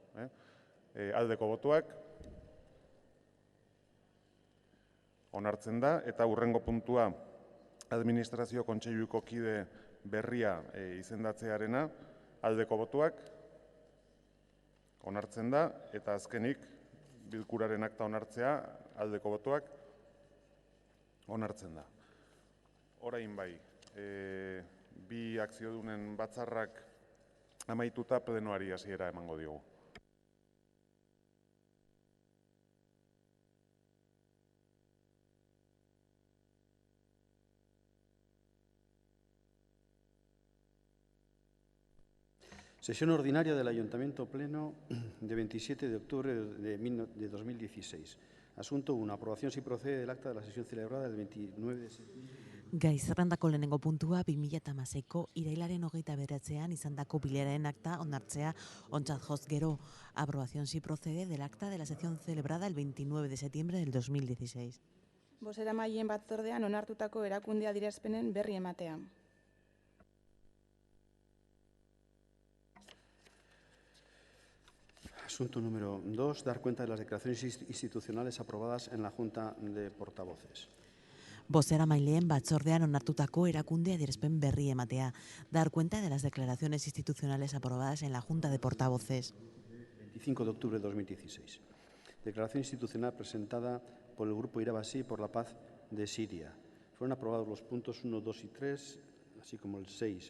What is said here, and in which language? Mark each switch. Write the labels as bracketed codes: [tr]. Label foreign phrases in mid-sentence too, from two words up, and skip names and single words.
[eu] Aldeko botuak, onartzen da, eta hurrengo puntua administrazio kontseiluko kide berria izendatzearena, aldeko botuak, onartzen da, eta azkenik bilkuraren akta onartzea, aldeko botuak, onartzen da. Orain bai, bi akziodunen batzarrak amaituta plenoari hasiera emango diogu. [es] Sesión ordinaria del Ayuntamiento Pleno de 27 de octubre de 2016. Asunto 1. Aprobación si procede del acta de la sesión celebrada el 29 de septiembre. [eu] Gai zerrendako lehenengo puntua 2016ko irailaren 29ean izandako bileraren akta onartzea ontzat joz gero. [es] Aprobación si procede del acta de la sesión celebrada el 29 de septiembre del 2016. [eu] Bozeramaileen batzordean onartutako erakunde adierazpenen berri ematea. [es] Asunto número 2. Dar cuenta de las declaraciones institucionales aprobadas en la Junta de Portavoces. [eu] Bozeramaileen batzordean onartutako erakunde adierazpen berri ematea. [es] Dar cuenta de las declaraciones institucionales aprobadas en la Junta de Portavoces. 25 de octubre de 2016. Declaración institucional presentada por el Grupo Irabasí por la Paz de Siria. Fueron aprobados los puntos 1, 2 y 3, así como el 6.